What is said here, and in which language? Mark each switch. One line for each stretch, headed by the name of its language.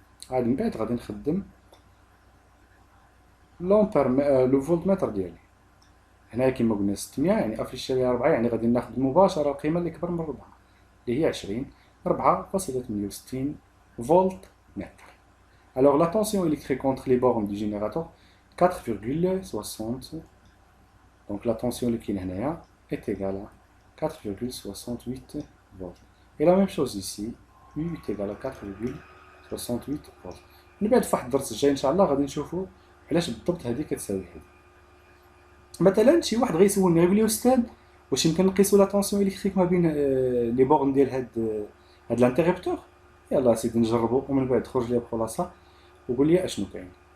Arabic: عاد من بعد غادي نخدم لو فولتمتر ديالي. هنا كما قلنا 600، يعني افيشي لي 4، يعني غادي ناخذ مباشره القيمه اللي كبر من 4 اللي هي 20، 4.68 فولت متر.
French: Alors la tension électrique entre les bornes du générateur 4,60 Donc la tension liquide est égale à 4,68 volts. Et la même chose ici, U est égal à 4,68 volts.
Arabic: من بعد في واحد الدرس الجاي ان شاء الله غادي نشوفوا علاش بالضبط هذه كتساوي هذه. مثلا شي واحد غيسولني غيقول لي استاذ واش يمكن نقيسوا لا طونسيون الكتريك ما بين لي بورن ديال هاد الانتريبتور؟ يلاه سيدي نجربوا ومن بعد خرج لي بلاصه وقول لي اشنو كاين.